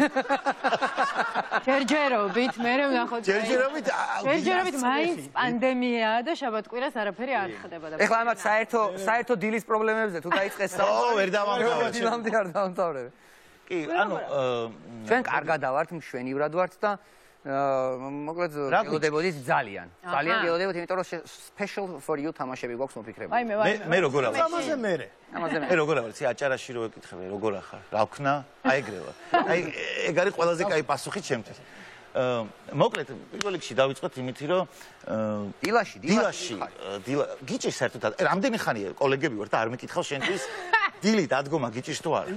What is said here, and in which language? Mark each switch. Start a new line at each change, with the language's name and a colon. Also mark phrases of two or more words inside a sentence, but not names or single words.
Georgian: ჯერჯერობით მე ვნახოთ ჯერჯერობით მაინც პანდემიაა და შაბათ-კვირას არაფერი არ ხდება და ეხლა ამათ საერთო დილის პრობლემებზე თუ დაიწყეს ო ვერ დავამთავრებ დილამდე არ დავამთავრებ კი ანუ ჩვენ კარგად ვართ მშვენივრად ვართ და მოკლედ გელოდებოდით ძალიან გელოდებოდით იმიტომ რომ
English: special for you
Georgian: თამაშები გვაქვს მოფიქრებული მე როგორ ავარ ამაზე მე როგორ ავარ ცი აჭარაში რო ეკითხები როგორ ახარ რა ვქნა აი ეგრევა აი ეგ არის ყველაზე კაი პასუხი ჩემთვის მოკლედ პირველ რიგში დავიწყოთ იმითი რომ დილაში გიჭირს საერთოდ რამდენი ხანია კოლეგები ვარ და არ მეკითხავ შენთვის დილით ადგომა გიჭირს თუ არა